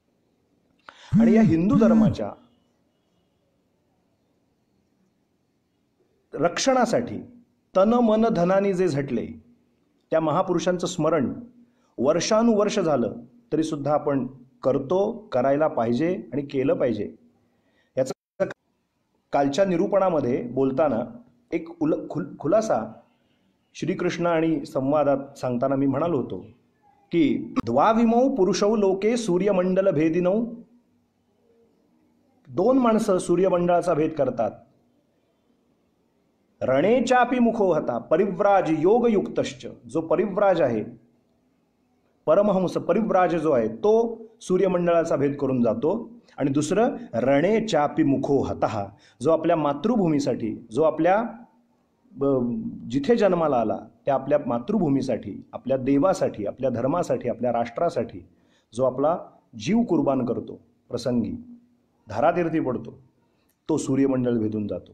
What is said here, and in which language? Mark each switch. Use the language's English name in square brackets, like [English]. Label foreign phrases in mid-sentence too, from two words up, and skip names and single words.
[Marathi] आणि या हिंदू धर्माच्या रक्षणासाठी तन मन धनाने जे झटले त्या महापुरुषांचं स्मरण वर्षानुवर्ष झालं तरी सुद्धा आपण करतो, करायला पाहिजे आणि केलं पाहिजे. याचा कालच्या निरूपणामध्ये बोलताना एक खुलासा श्रीकृष्ण आणि संवादात सांगताना मी म्हणालो होतो की [Sanskrit] द्वाविमौ पुरुषौ लोके सूर्यमंडल भेदिनौ. [Marathi] 2 माणसं सूर्यमंडळाचा भेद करतात. [Sanskrit] रणेचापी मुखो हता परिव्राज योगयुक्तश्च. [Marathi] जो परिव्राज आहे, परमहंस परिव्राज जो आहे, तो सूर्यमंडळाचा भेद करून जातो. [Sanskrit] आणि दुसरं रणेचापी मुखो हतः, [Marathi] जो आपल्या मातृभूमीसाठी, जो आपल्या जिथे जन्माला आला त्या आपल्या मातृभूमीसाठी, आपल्या देवासाठी, आपल्या धर्मासाठी, आपल्या राष्ट्रासाठी जो आपला जीव कुर्बान करतो, प्रसंगी धारातीर्थी पडतो, तो सूर्यमंडळ भेदून जातो.